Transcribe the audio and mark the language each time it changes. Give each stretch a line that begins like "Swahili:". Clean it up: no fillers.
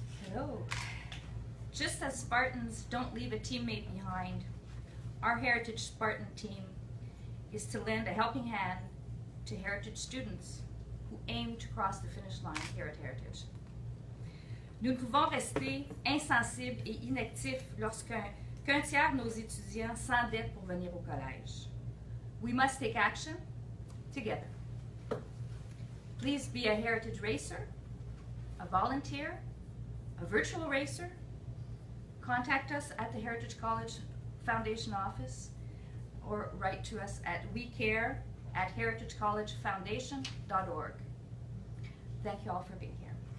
English: Hello. Just as Spartans don't leave a teammate behind, our Heritage Spartan team is to lend a helping hand to Heritage students who aim to cross the finish line here at Heritage.
French: Nous ne pouvons rester insensibles et inactifs qu'un tiers de nos étudiants s'endettent pour venir au collège.
English: We must take action together. Please be a Heritage racer, a volunteer, a virtual racer. Contact us at the Heritage College Foundation office, or write to us at wecare@heritagecollegefoundation.org. Thank you all for being here.